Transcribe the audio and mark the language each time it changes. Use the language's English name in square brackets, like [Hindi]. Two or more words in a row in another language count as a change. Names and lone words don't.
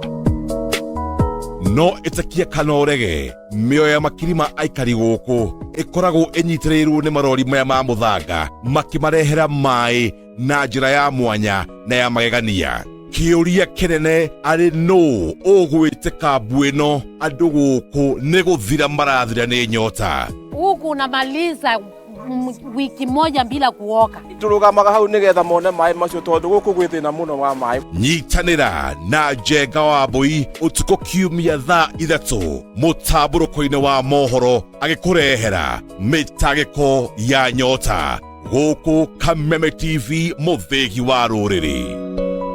[Kikuyu] No ĩtakia kana ũrege, mĩoyo ya makiri ma aikari gũkũ ĩkoragwo ĩnyitĩrĩirwo nĩ marori maya ma mũthanga makĩmarehera maĩ na njĩra ya mwanya na ya magegania. Kĩũria kĩnene arĩ nũ ũgwĩte kambu ĩno andũ gũkũ nĩ gũthira marathira nĩ nyota. [Swahili] Huku unamaliza wiki moja bila kuoga. [Kikuyu] Turugamaga hau nigetha mone maĩ macio tondu guku gwithina muno wa maĩ. Nyitanĩra na Njenga Wambui ũtukũ kiumia thaa 3 mũtambũrũko-inĩ wa mohoro agĩkũrehera mĩtangĩko ya nyota gũkũ Kameme TV mũthĩgi wa rũrĩrĩ.